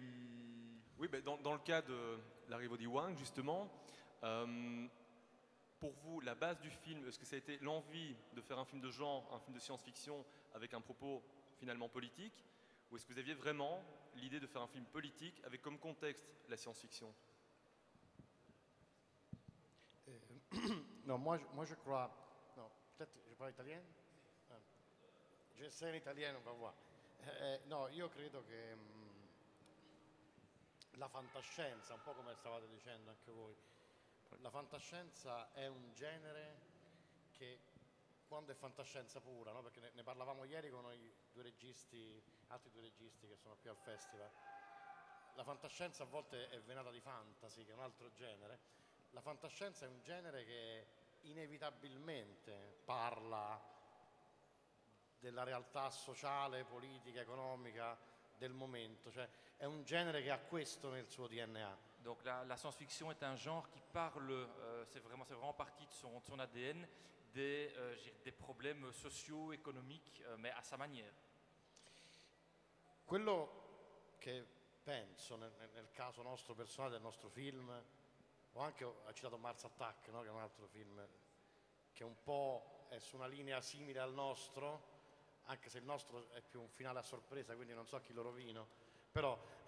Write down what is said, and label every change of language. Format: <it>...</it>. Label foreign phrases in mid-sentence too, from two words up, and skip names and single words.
<fr>Oui, dans le cas de Larry Wang, justement, pour vous, la base du film, est-ce que ça a été l'envie de faire un film de genre, un film de science-fiction avec un propos finalement politique, ou est-ce que vous aviez vraiment l'idée de faire un film politique avec comme contexte la science-fiction? Non, moi je crois... Non, peut-être je parle italien? J'essaie l'italien, on va voir.</fr> <it>No, io credo che la fantascienza, un po' come stavate dicendo anche voi, la fantascienza è un genere che quando è fantascienza pura, no? Perché ne parlavamo ieri con i due registi, altri due registi che sono qui al festival. La fantascienza a volte è venata di fantasy, che è un altro genere. La fantascienza è un genere che inevitabilmente parla della realtà sociale, politica, economica del momento, cioè è un genere che ha questo nel suo DNA.</it> <fr>Donc la science-fiction est un genre qui parle, c'est vraiment partie de son ADN, des problèmes sociaux, économiques, mais à sa manière.</fr> <it>Quello che penso nel caso nostro personale, del nostro film, o anche ho citato Mars Attack, no? Che è un altro film che un po' è su una linea simile al nostro, anche se il nostro è più un finale a sorpresa, quindi non so chi lo rovino, però</it>